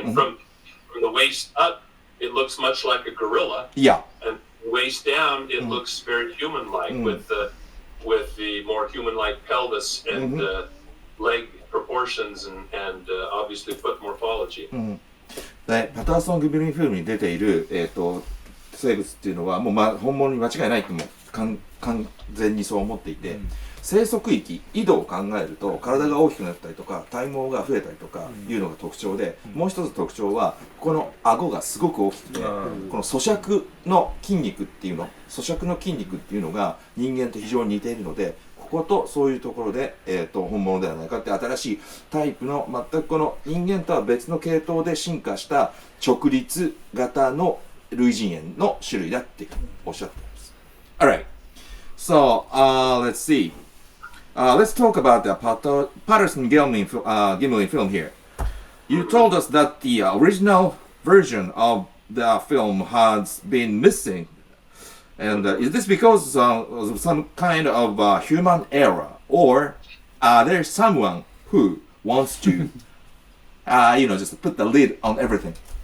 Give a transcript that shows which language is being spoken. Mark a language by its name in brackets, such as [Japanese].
[English] I mean, from the waist up, it looks much like a gorilla. And waist down, it looks very human-like with the more human-like pelvis and leg proportions and obviously foot morphology. [Japanese] でパターソン・グビリンフィルムに出ている、生物っていうのはもう、本物に間違いないとも完全にそう思っていて、生息域、緯度を考えると体が大きくなったりとか体毛が増えたりとかいうのが特徴で、もう一つ特徴はこの顎がすごく大きくて、この咀嚼の筋肉っていうのが人間と非常に似ているので、こことそういうところで、本物ではないかって新しいタイプの全くこの人間とは別の系統で進化した直立型の類人猿の種類だっておっしゃっています。 [English] Alright, so let's see. Let's talk about the Patterson Gimlin film here. You told us that the original version of the film has been missing. And is this because of some kind of human error, or there someone who wants to, just put the lid on everything?